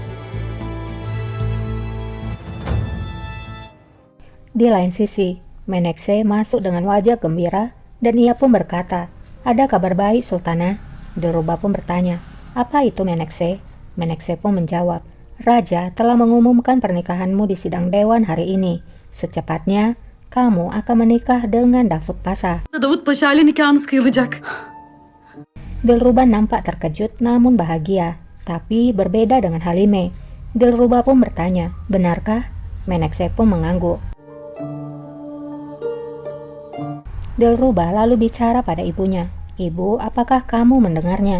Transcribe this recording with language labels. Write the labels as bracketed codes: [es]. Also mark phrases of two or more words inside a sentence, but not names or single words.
[id] Di lain sisi, Menekse masuk dengan wajah gembira dan ia pun berkata, ada kabar baik Sultana. Dilruba pun bertanya, apa itu Menekse? Menekse pun menjawab, Raja telah mengumumkan pernikahanmu di sidang dewan hari ini. Secepatnya, kamu akan menikah dengan Davut Pasha. [tr] Davut Paşa ile nikahınız kıyılacak. [id] Dilruba nampak terkejut namun bahagia, tapi berbeda dengan Halime. Dilruba pun bertanya, benarkah? Menekse pun mengangguk. Dilruba lalu bicara pada ibunya, Ibu, apakah kamu mendengarnya?